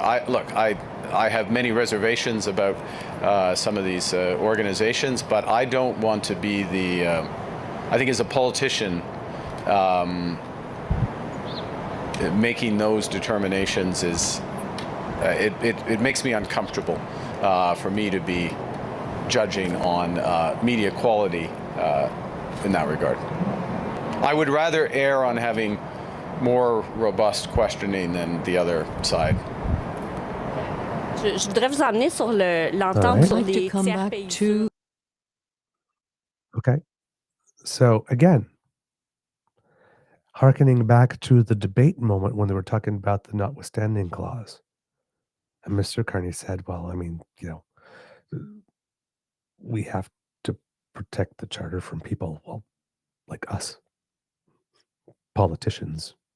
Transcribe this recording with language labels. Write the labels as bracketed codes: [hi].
[en] I have many reservations about some of these organizations, but I don't want to be I think as a politician, making those determinations it makes me uncomfortable for me to be judging on media quality in that regard. I would rather err on having more robust questioning than the other side. [fr] Je voudrais vous emmener sur l'entente sur les tiers pays. [en] Okay. So again, hearkening back to the debate moment when they were talking about the notwithstanding clause. And Mr. Carney said, well, I mean, we have to protect the charter from people, well, like us, politicians,